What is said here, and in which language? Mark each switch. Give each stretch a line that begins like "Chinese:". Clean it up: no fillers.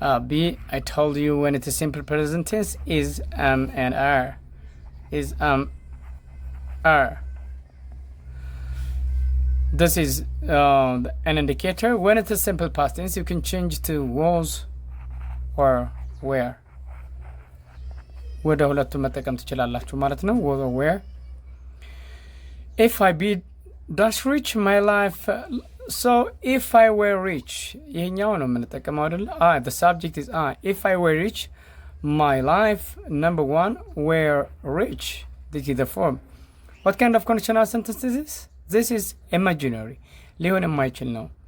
English: Be, I told you when it is simple present tense is and are. Is are. This is an indicator. When it is simple past tense, you can change to was or where.
Amharic: ወደ ሁለቱ መጠቀም ትችላላችሁ ማለት ነው።
English: was or where. If I be dash rich, my life. So if I were rich,
Amharic: ይሄኛው ነው የምንጠቀመው አይደል?
English: The subject is I. If I were rich, my life, number one, were rich. This is the form. What kind of conditional sentence is this? This is imaginary.
Amharic: ሊሆን የማይችል ነው.